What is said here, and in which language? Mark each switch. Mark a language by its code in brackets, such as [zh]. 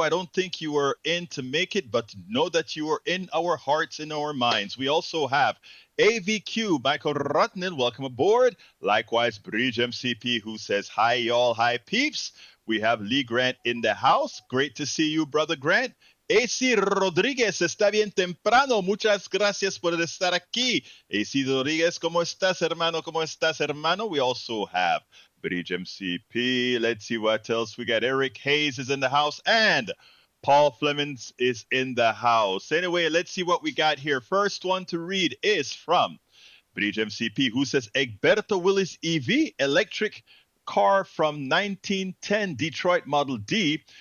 [en] I don't think you were in to make it, but know that you are in our hearts, in our minds. We also have AVQ, Michael Rutnell, welcome aboard. Likewise, Bridge MCP, who says, hi, y'all, hi, peeps. We have Lee Grant in the house. Great to see you, Brother Grant. [es] AC Rodríguez, está bien temprano. Muchas gracias por estar aquí. AC Rodríguez, ¿cómo estás, hermano? ¿Cómo estás, hermano? [en] We also have Bridge MCP. Let's see what else we got. Eric Hayes is in the house, and Paul Flemings is in the house. Anyway, let's see what we got here. First one to read is from Bridge MCP, who says, Egberto Willies EV, electric car from 1910 Detroit Model D,